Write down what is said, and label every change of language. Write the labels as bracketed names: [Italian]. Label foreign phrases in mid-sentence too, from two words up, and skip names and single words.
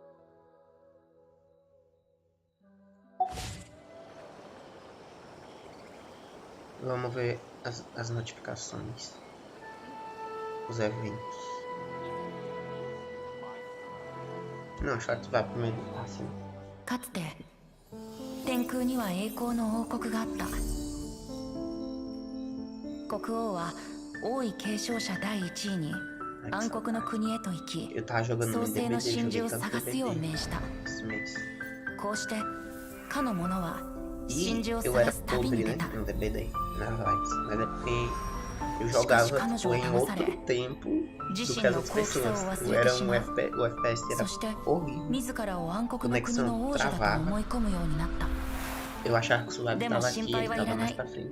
[Portuguese] Vamos ver as notificações. Os eventos. Não, deixa eu ativar primeiro. Assim. [Japanese] かつて天空には栄光の王国があった。国王は王位継承者第1位に暗黒の国へと行き、創世の真珠を探すよう命じた。こうしてかの者は真珠を探す旅に出た。 [Portuguese] Eu jogava tipo, em outro tempo do que as outras pessoas. Eu era um FPS era horrível. Conexão travava. Eu achava que o celular estava aqui e ele estava mais pra frente.